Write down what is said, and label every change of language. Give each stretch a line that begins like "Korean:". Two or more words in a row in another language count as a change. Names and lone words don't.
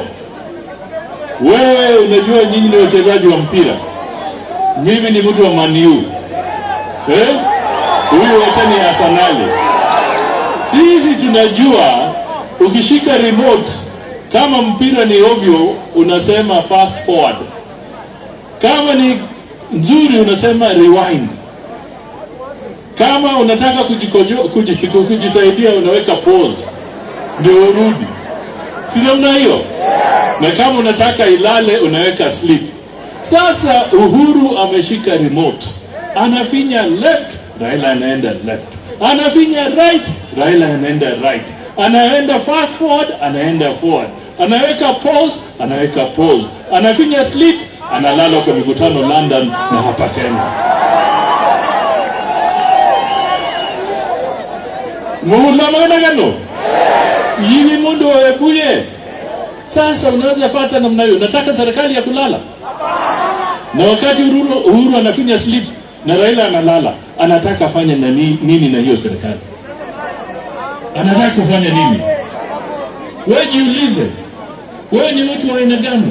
Swahili: Wewe unajua nyinyi ni wachezaji wa mpira, mimi ni mtu wa Man U. Huyu wote ni Arsenal. Sisi tunajua ukishika remote, kama mpira ni ovyo unasema
English: fast forward,
Swahili: kama ni nzuri unasema rewind, kama unataka kujisaidia unaweka pause ndio urudi, si namna hiyo? Na kama unataka ilale unaweka sleep. Sasa Uhuru ameshika remote, anafinya left, Raila anaenda left, anafinya right, Raila anaenda right, anaenda
English: fast forward,
Swahili: anaenda forward, anaweka pause, anaweka pause, anafinya sleep, analala kwa mikutano London na hapa Kenya.
Luyia: Muhula magana gano yini mundu wawebuye.
Swahili: Sasa unaweza fata namna hiyo. Nataka serikali ya kulala, na wakati Uhuru anafinya sleep na Raila analala, anataka afanye na nini na hiyo serikali? Anataka kufanya nini? Wewe jiulize, wewe ni mtu wa aina gani?